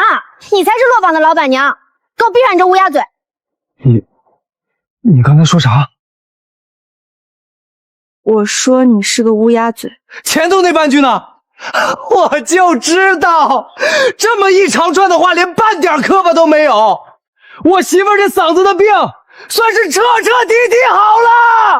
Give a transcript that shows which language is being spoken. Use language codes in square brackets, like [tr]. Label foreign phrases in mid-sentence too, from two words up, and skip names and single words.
[zh] 你才是落榜的老闆娘，給我閉上你這烏鴉嘴！你剛才說啥？我說你是個烏鴉嘴。前頭那半句呢？我就知道，這麼一長串的話，連半點磕巴都沒有。我媳婦這嗓子的病，算是徹徹底底好了。